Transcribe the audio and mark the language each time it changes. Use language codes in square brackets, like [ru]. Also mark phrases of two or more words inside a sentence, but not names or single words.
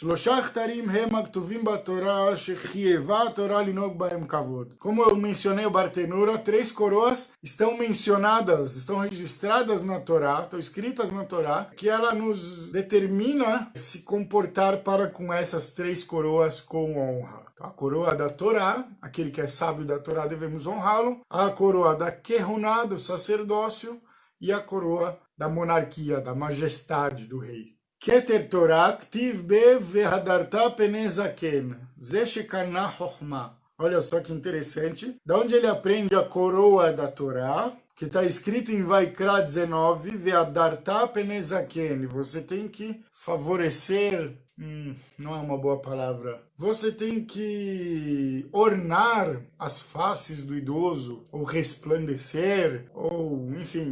[pt] Como eu mencionei o Bartenura, 3 coroas estão mencionadas, estão registradas na Torá, estão escritas na Torá, que ela nos determina se comportar para com essas 3 coroas com honra. A coroa da Torá, aquele que é sábio da Torá, devemos honrá-lo. A coroa da Kehuná, do sacerdócio, e a coroa da monarquia, da majestade do rei. [he] כתר תורה, כתיב בה והדרת פני זקן, זה שקנה חכמה. [pt] Olha só que interessante. Da onde ele aprende a coroa da Torá, que está escrito em Vaikra 19, [he] והדרת פני זקן. [pt] Você tem que favorecer, não é uma boa palavra. Você tem que ornar as faces do idoso, ou resplandecer, ou enfim.